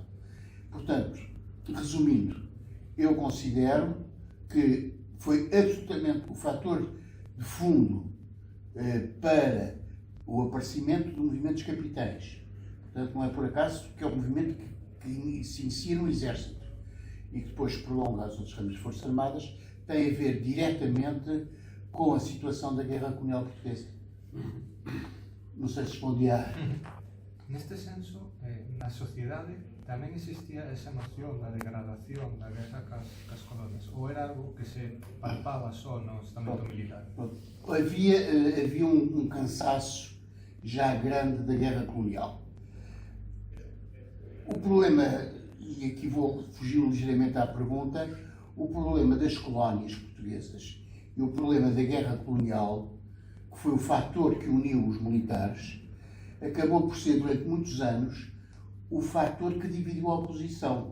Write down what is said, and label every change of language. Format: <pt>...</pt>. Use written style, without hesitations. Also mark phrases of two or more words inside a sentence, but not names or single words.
<pt>Portanto, resumindo, eu considero que foi absolutamente o fator de fundo para o aparecimento do movimento dos capitães. Portanto, não é por acaso que é um movimento que se inicia no Exército e que depois prolonga as outras ramas das Forças Armadas, tem a ver diretamente com a situação da guerra colonial portuguesa. Não sei se respondi a...</pt> <gl>Neste senso, na sociedade tamén existía esa noción da degradación da guerra cas colonias, ou era algo que se palpaba só no estamento militar?</gl> <pt>Havia um cansaço já grande da guerra colonial. O problema, e aqui vou fugir ligeiramente à pergunta, o problema das colónias portuguesas e o problema da guerra colonial que foi o fator que uniu os militares, acabou por ser, durante muitos anos, o fator que dividiu a oposição.</pt>